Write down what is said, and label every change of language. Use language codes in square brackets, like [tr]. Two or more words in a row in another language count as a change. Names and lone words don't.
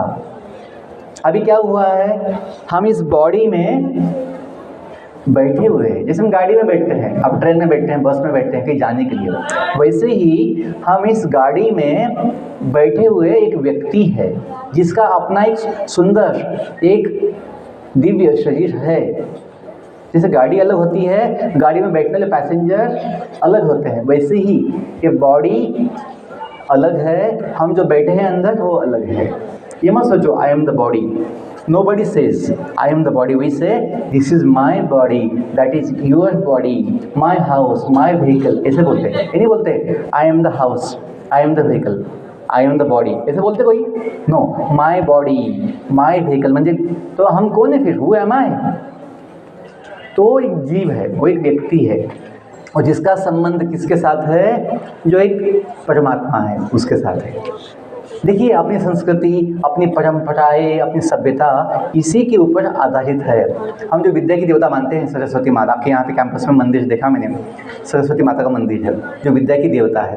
[hi] अभी क्या हुआ है, हम इस बॉडी में बैठे हुए हैं, जैसे हम गाड़ी में बैठते हैं, अब ट्रेन में बैठते हैं, बस में बैठते हैं कहीं जाने के लिए, वैसे ही हम इस गाड़ी में बैठे हुए एक व्यक्ति है, जिसका अपना एक सुंदर एक दिव्य शरीर है। जैसे गाड़ी अलग होती है, गाड़ी में बैठने वाले पैसेंजर अलग होते हैं, वैसे ही ये बॉडी अलग है, हम जो बैठे हैं अंदर वो अलग है। ये मत सोचो [en] I am the body. Nobody says I am the body. We say this is my body, that is your body, my house, my vehicle. [hi] ऐसे बोलते हैं, ये नहीं बोलते [en] I am the house, I am the vehicle, I am the body. [hi] ऐसे बोलते कोई? [en] No, my body, my vehicle। [hi] म्हणजे तो हम कौन है फिर? [en] Who am I? [hi] तो एक जीव है, वो एक व्यक्ति है, और जिसका संबंध किसके साथ है? जो एक परमात्मा है उसके साथ है। देखिए, अपनी संस्कृति, अपनी परंपराएं, अपनी सभ्यता इसी के ऊपर आधारित है। हम जो विद्या की देवता मानते हैं सरस्वती माता, आपके यहाँ पे कैंपस में मंदिर देखा मैंने, सरस्वती माता का मंदिर है जो विद्या की देवता है।